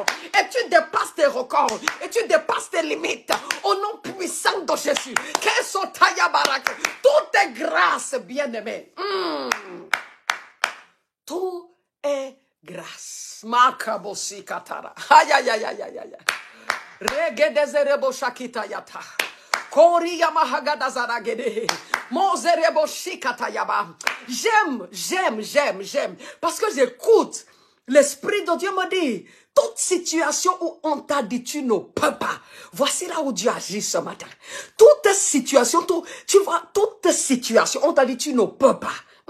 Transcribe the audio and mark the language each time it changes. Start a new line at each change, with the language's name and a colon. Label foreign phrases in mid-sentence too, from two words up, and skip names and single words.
French: Et tu dépasses tes records. Et tu dépasses tes limites. Au nom puissant de Jésus. Tout est grâce, bien-aimé. Tout est grâce. Makabosi katara. Aïe, aïe, aïe, aïe, aïe, aïe. Regedezerebo shakita yata. Koria mahagadazaragede. Mozerebo shikatayaba. J'aime. Parce que j'écoute. L'Esprit de Dieu me dit, toute situation où on t'a dit tu ne peux pas, voici là où Dieu agit ce matin. Toute situation, tu vois, toute situation, on t'a dit tu ne peux pas.